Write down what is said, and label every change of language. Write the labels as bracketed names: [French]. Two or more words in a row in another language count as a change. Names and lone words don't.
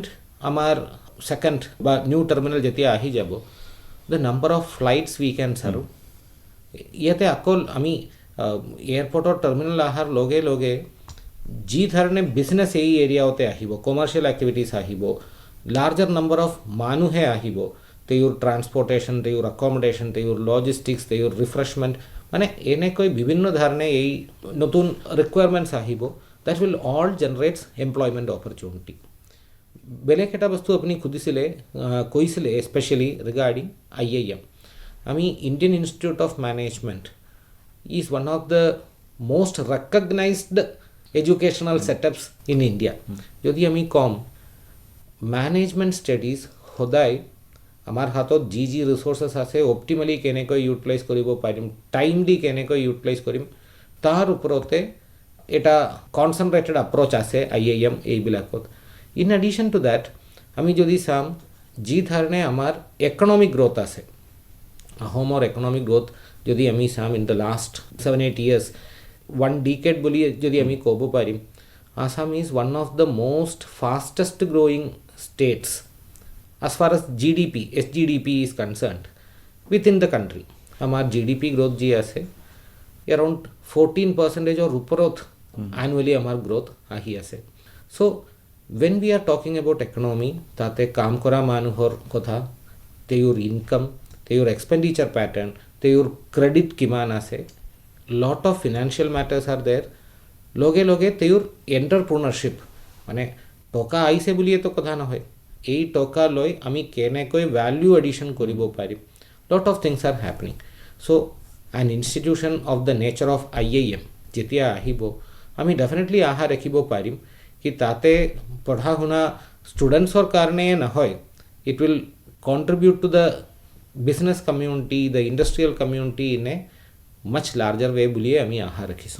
[Assamese] আমাৰ সেকেন্ড বা [English] new terminal [Assamese] যেতিয়া আহি যাব [English] the number of flights we can serve [Assamese] ইয়াতে অকল আমি এয়াৰপোৰ্টৰ টাৰ্মিনেল অহাৰ লগে লগে যি ধৰণে বিজনেছ এই এৰিয়াতে আহিব [English] commercial activities [Assamese] আহিব [English] larger number of [Assamese] মানুহে আহিব তেওঁৰ ট্ৰান্সপৰ্টেশ্যন তেওঁৰ একমডেশ্যন তেওঁৰ লজিষ্টিক্স তেওঁৰ ৰিফ্ৰেছমেণ্ট মানে এনেকৈ বিভিন্ন ধৰণে এই নতুন ৰিকুৱাৰমেণ্টছ আহিব [English] that will all generates employment opportunity. [Assamese] বেলেগ এটা বস্তু আপুনি সুধিছিলে কৈছিলে [English] specially regarding IIM. আমি ইণ্ডিয়ান ইনষ্টিটিউট অফ মেনেজমেণ্ট is one of the most recognized educational setups in India. [Assamese] যদি আমি কম [English] management studies [Assamese] সদায় আমাৰ হাতত যি ৰিচোৰ্চেছ আছে অপটিমেলি কেনেকৈ ইউটিলাইজ কৰিব পাৰিম, টাইমলি কেনেকৈ ইউটিলাইজ কৰিম, তাৰ ওপৰতে এটা [English] concentrated approach [Assamese] আছে IIM এইবিলাকত. [English] in addition to that [Assamese] আমি যদি চাম যি ধৰণে আমাৰ [English] economic growth [Assamese] আছে, অসমৰ [English] economic growth [Assamese] যদি আমি চাম [English] in the last 7-8 years, 1 decade [Assamese] বুলি যদি আমি ক'ব পাৰিম, [English] Assam is one of the most fastest growing states as far as GDP, SGDP is concerned within the country. [Assamese] আমাৰ [English] GDP growth [Assamese] যি আছে [English] around 14% or [Assamese] ওপৰত annually আমাৰ growth আহি আছে. [English] So when we are talking about economy, [Assamese] তাতে কাম কৰা মানুহৰ কথা, তেওঁৰ ইনকাম, তেওঁৰ [English] expenditure pattern, [Assamese] তেওঁৰ ক্ৰেডিট কিমান আছে, [English] lot of financial matters are there. [Assamese] লগে লগে তেওঁৰ এণ্টাৰপ্ৰনাৰশ্বিপ, মানে টকা আহিছে বুলিয়েতো কথা নহয়, এই টকা লৈ আমি কেনেকৈ [English] value addition [Assamese] কৰিব পাৰিম, [English] lot of things are happening. So an institution of the nature of IIM [Assamese] যেতিয়া আহিব, আমি ডেফিনেটলি আশা ৰাখিব পাৰিম কি তাতে পঢ়া শুনা ষ্টুডেণ্টছৰ কাৰণে নহয়, [English] it will contribute to the business community, the industrial community in a much larger way [Assamese] বুলিয়ে আমি আশা ৰাখিছোঁ.